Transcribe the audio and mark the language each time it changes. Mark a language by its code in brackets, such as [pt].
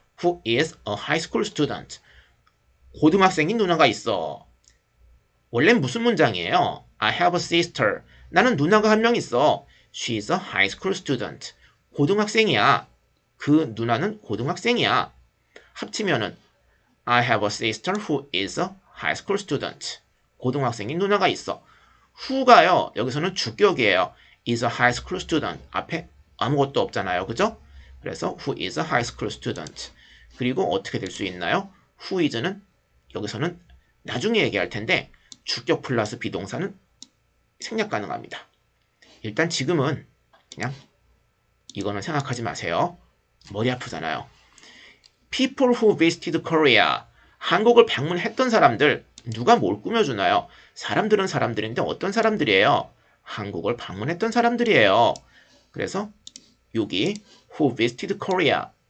[en] Who is a high school student. [ko] 고등학생인 누나가 있어. 원래는 무슨 문장이에요? [en] I have a sister. [ko] 나는 누나가 한 명 있어. [en] She is a high school student. [ko] 고등학생이야. 그 누나는 고등학생이야. 합치면은 [en] I have a sister who is a high school student. [ko] 고등학생인 누나가 있어. who가요. 여기서는 주격이에요. [en] is a high school student. [ko] 앞에 아무것도 없잖아요. 그죠? 그래서 [en] who is a high school student. [ko] 그리고 어떻게 될 수 있나요? who is는 여기서는 나중에 얘기할 텐데 주격 플러스 비동사는 생략 가능합니다. 일단 지금은 그냥 이거는 생각하지 마세요. 머리 아프잖아요. [en] People who visited Korea. [ko] 한국을 방문했던 사람들. 누가 뭘 꾸며주나요? 사람들은 사람들인데 어떤 사람들이에요? 한국을 방문했던 사람들이에요. 그래서 여기 [en] who visited Korea.